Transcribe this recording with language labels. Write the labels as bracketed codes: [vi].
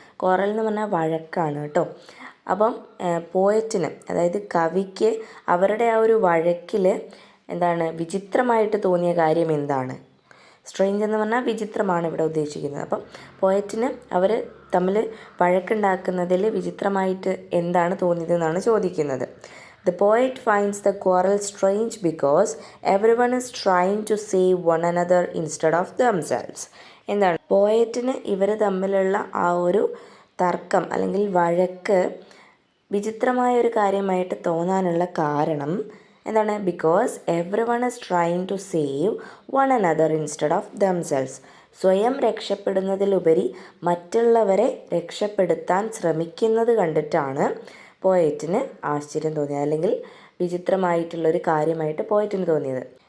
[ml] Quarrel എന്ന് പറഞ്ഞാൽ വഴക്കാണ് കേട്ടോ. അപ്പം പോയറ്റിന്, അതായത് കവിക്ക് അവരുടെ ആ ഒരു വഴക്കിൽ എന്താണ് വിചിത്രമായിട്ട് തോന്നിയ കാര്യം എന്താണ്? സ്ട്രേഞ്ച് എന്ന് പറഞ്ഞാൽ വിചിത്രമാണ് ഇവിടെ ഉദ്ദേശിക്കുന്നത്. അപ്പം പോയറ്റിന് അവർ തമ്മിൽ വഴക്കുണ്ടാക്കുന്നതിൽ വിചിത്രമായിട്ട് എന്താണ് തോന്നിയതെന്നാണ് ചോദിക്കുന്നത്. [en] The poet finds the quarrel strange because everyone is trying to save one another instead of themselves. [ml] എന്താണ് പോയറ്റിന് ഇവർ തമ്മിലുള്ള ആ ഒരു തർക്കം അല്ലെങ്കിൽ വഴക്ക് വിചിത്രമായ ഒരു കാര്യമായിട്ട് തോന്നാനുള്ള കാരണം എന്താണ്? [en] Because everyone is trying to save one another instead of themselves. [ml] സ്വയം രക്ഷപ്പെടുന്നതിലുപരി മറ്റുള്ളവരെ രക്ഷപ്പെടുത്താൻ ശ്രമിക്കുന്നത് കണ്ടിട്ടാണ് പോയറ്റിന് ആശ്ചര്യം തോന്നിയത്, അല്ലെങ്കിൽ വിചിത്രമായിട്ടുള്ളൊരു കാര്യമായിട്ട് പോയറ്റിന് തോന്നിയത്.